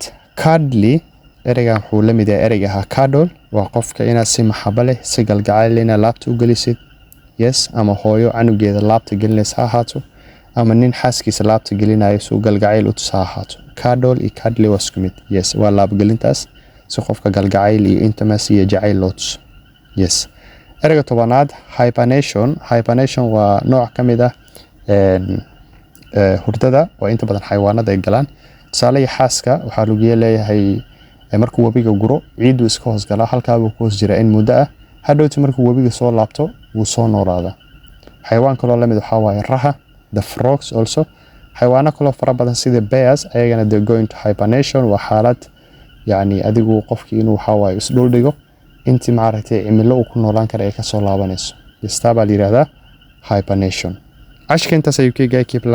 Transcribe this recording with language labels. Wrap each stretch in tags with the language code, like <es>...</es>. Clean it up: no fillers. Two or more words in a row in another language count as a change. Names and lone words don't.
<so>cuddly ereygan wuxuu la mid yahay ereyga cuddle waa qofka inaad si maxabo leh si galgacayl leh laabta u gelisid yes ama hooyo canugeeda laabta gelinaysa ha ahaato ama nin xaaskiisa laabta gelinayo soo galgacayl u tusaa ahaato cuddle iyo cuddly waa isku mid yes waa laab gelintaas si qofka galgacayl iyo intimacy iyo jacayl loo tuso yes ereyga tobanaad hibernation waa nooc kamid ah hurdada waa inta badan xayawaanada ay galaan tusaale xaaska waxaa lagu leeyahay markuu wabiga guro ciidu iska hoos galaa halkaa buu ku hoos jiraa in muddo ah hadhowti markuu wabiga soo laabto wuu soo noolaadaa xayawaan kaloo la mid waxaa waaye raha</so> <en>the frogs also</en> <so>xayawaano kaloo fara badan sida bears ayagana</so> <en>they go into hibernation</en> <so>waa xaalad yani adigu qofkii inuu waxaa waaye isdhul dhigo intii maaragtay cimilo uu ku noolaan kara ay ka soo laabanayso istaaba la yiraahdaa hibernation ashka intaas ayuu keegay keep</so>